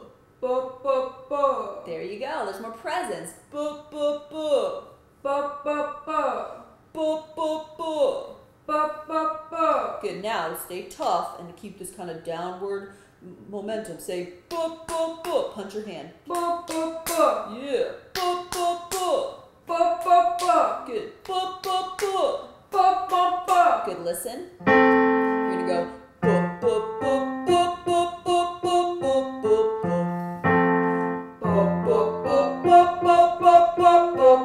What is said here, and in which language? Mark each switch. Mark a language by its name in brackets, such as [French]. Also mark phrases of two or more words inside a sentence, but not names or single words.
[English] Buh, buh, buh. There you go. There's more presence. Buh, buh, buh. Buh, buh, buh. Buh, buh, buh. Buh, buh, buh. Good. Now stay tough and keep this kind of downward momentum. Say, buh, buh, buh. Punch your hand. Buh, buh, buh. Yeah. Buh, buh, buh. Buh, buh, buh. Good. Buh, buh, buh. Buh, buh, buh. Good. Listen. You're gonna go. Buh, buh, buh, buh, buh, buh, buh, buh, buh, buh. Buh, buh, buh, buh, buh, buh, buh,